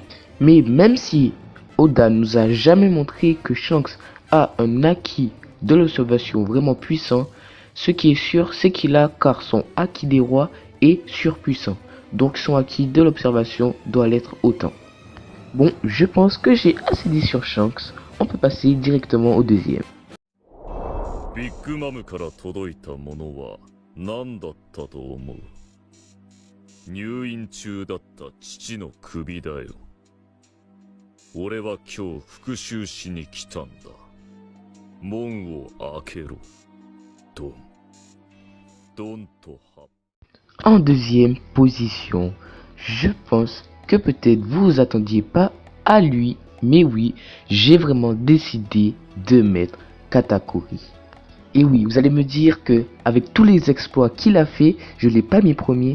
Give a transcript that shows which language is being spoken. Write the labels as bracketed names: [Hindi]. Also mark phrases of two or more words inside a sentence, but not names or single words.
[French] Mais même si Oda nous a jamais montré que Shanks a un acquis de l'observation vraiment puissant, ce qui est sûr c'est qu'il a car son acquis des rois est surpuissant. Donc son acquis de l'observation doit l'être autant. Bon, je pense que j'ai assez dit sur Shanks. On peut passer directement au deuxième. [Japanese] Big Mom から届いたものは何だったと思う？入院中だった父の首だよ。俺は今日復讐しに来たんだ。門を開けろ。ドン。ドンとハッ。 [French] En deuxième position, je pense que peut-être vous vous attendiez pas à lui, mais oui, j'ai vraiment décidé de mettre Katakuri. Et oui, vous allez me dire que avec tous les exploits qu'il a fait, je l'ai pas mis premier.